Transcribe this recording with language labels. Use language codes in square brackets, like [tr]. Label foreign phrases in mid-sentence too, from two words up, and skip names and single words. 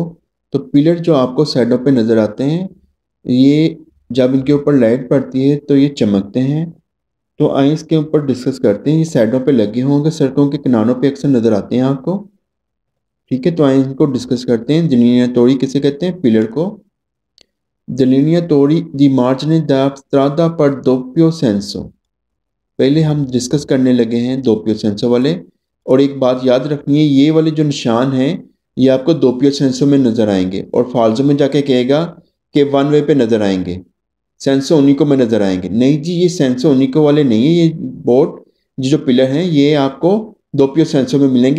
[hi] तो पिलर जो आपको साइडों पे नजर आते हैं ये जब इनके ऊपर लाइट पड़ती है तो ये चमकते हैं। तो आइए इसके ऊपर डिस्कस करते हैं। ये साइडों पे लगे होंगे, सड़कों के किनारों पे अक्सर नज़र आते हैं आपको। ठीक है, तो आइए इनको डिस्कस करते हैं। delineatori किसे कहते हैं? पिलर को। [it] delineatori di margine da strada per doppio senso। [hi] पहले हम डिस्कस करने लगे हैं [it] doppio senso [hi] वाले। और एक बात याद रखनी है, ये वाले जो निशान हैं ये आपको [it] doppio senso [hi] में नज़र आएंगे और फाल्जो में जाके कहेगा कि [en] one way [hi] पे नज़र आएंगे, [it] senso unico [hi] में नज़र आएंगे। नहीं जी, ये [it] senso unico [hi] वाले नहीं है। ये बोर्ड ये जो पिलर हैं ये आपको [it] doppio senso [hi] में मिलेंगे।